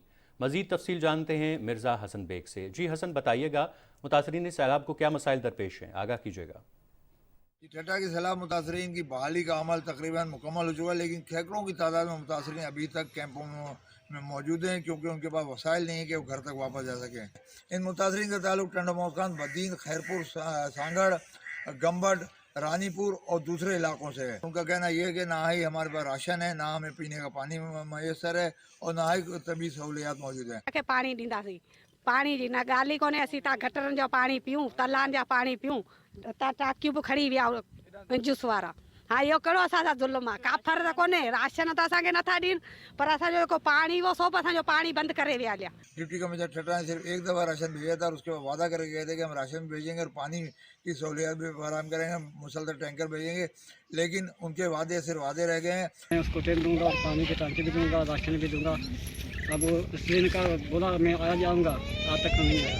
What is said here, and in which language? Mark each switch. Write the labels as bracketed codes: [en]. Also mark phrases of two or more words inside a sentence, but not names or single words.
[ur] مزید تفصیل جانتے ہیں مرزا حسن بیگ سے۔ جی حسن، بتائیے گا متاثرین سیلاب کو کیا مسائل درپیش ہیں، آگاہ کیجیے گا. ٹھٹہ کے سیلاب متاثرین کی بحالی کا عمل تقریباً مکمل ہو چکا ہے، لیکن سینکڑوں کی تعداد میں متاثرین ابھی تک کیمپوں میں موجود ہیں کیونکہ ان کے پاس وسائل نہیں ہے کہ وہ گھر تک واپس جا سکیں. ان متاثرین کا تعلق ٹنڈموکان، بدین، خیرپور، سانگھڑ، گمبٹ، رانی پور اور دوسرے علاقوں سے ہے. ان کا کہنا یہ ہے کہ نہ ہی ہمارے پاس راشن ہے، نہ ہمیں پینے کا پانی میسر ہے اور نہ ہی تبھی سہولیات موجود ہے. [sd] पानी ॾींदासीं, पानी जी न ॻाल्हि ई कोन्हे। असीं त गटरनि जो पानी पियूं, तलाउनि जा पानी पियूं, त टाकियूं बि खणी विया जूस वारा। हाँ, इहो कहिड़ो असांजा ज़ुल्म आहे? का फर त कोन्हे, राशन त असांखे नथा ॾियनि, पर असांजो जेको पाणी वो सो असांजो पानी बंदि करे विया हलिया। [ur] ڈپٹی کمشنر ٹھٹہ نے صرف ایک دفعہ راشن بھیجا تھا اور اس کے بعد وعدہ کر کے گئے تھے کہ ہم راشن بھیجیں گے اور پانی کی سہولت بھی فراہم کریں گے، مسلسل ٹینکر بھیجیں گے، لیکن ان کے وعدے صرف وعدے رہ گئے ہیں. میں اس کو تیل دوں گا، پانی کی ٹنکی بھی دوں گا، راشن بھی دوں گا، اب ٹرین کا بولا میں آ جاؤں گا، آج تک نہیں آیا.